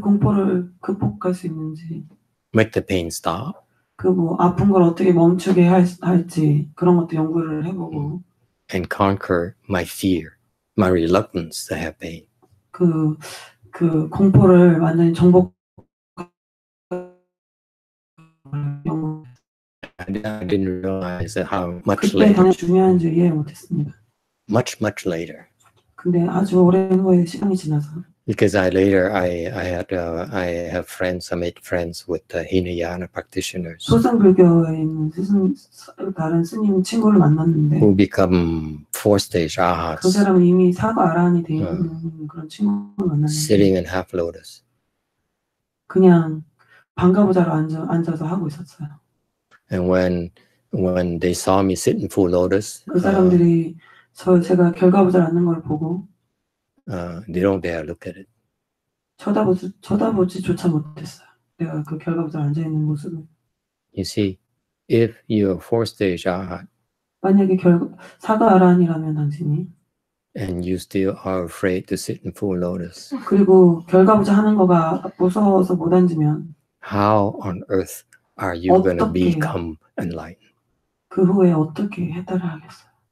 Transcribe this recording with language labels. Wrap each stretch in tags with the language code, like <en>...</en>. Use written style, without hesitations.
<ko>공포를 극복할 수 있는지,</ko> <en>make the pain stop.</en> <ko>그 뭐 아픈 걸 어떻게 멈추게 할지 그런 것도 연구를 해보고.</ko> <en>And conquer my fear, my reluctance to have pain.</en> <ko>그 공포를 완전히 정복.</ko> <en>I didn't realize how much</en> <ko>그때</ko> <en>later.</en> <ko>당연히 중요한지 이해 못했습니다.</ko> <en>Much later.</en> <ko>근데 아주 오랜 후에 시간이 지나서.</ko> <en>Because I have friends. I made friends with the Hinayana practitioners.</en> <ko>소승 불교에 있는 다른 스님 친구를 만났는데.</ko> <en>Who become 4-stage arhats.</en> <ko>그 사람은 이미 사과 아라한이 돼 있는 그런 친구를 만났는데.</ko> <en>Sitting in half lotus.</en> <ko>그냥 반가부자로 앉아서 하고 있었어요.</ko> <en>And when they saw me sit in full lotus,</en> <ko>그 사람들이 제가 결과부자를 앉는 걸 보고.</ko> <en>They don't dare look at it.</en> <ko>쳐다보지조차 못했어요. 내가 그 결과부자로 앉아 있는 모습을.</ko> <en>You see, if you're 4-stage arhat,</en> <ko>만약에 사과 아라한이라면 당신이.</ko> <en>And you still are afraid to sit in full lotus.</en> <ko>그리고 결과부자 하는 거가 무서워서 못 앉으면.</ko> <en>How on earth are you going to become enlightened?</en> <ko>그 후에 어떻게 해탈을 하겠어요?</ko>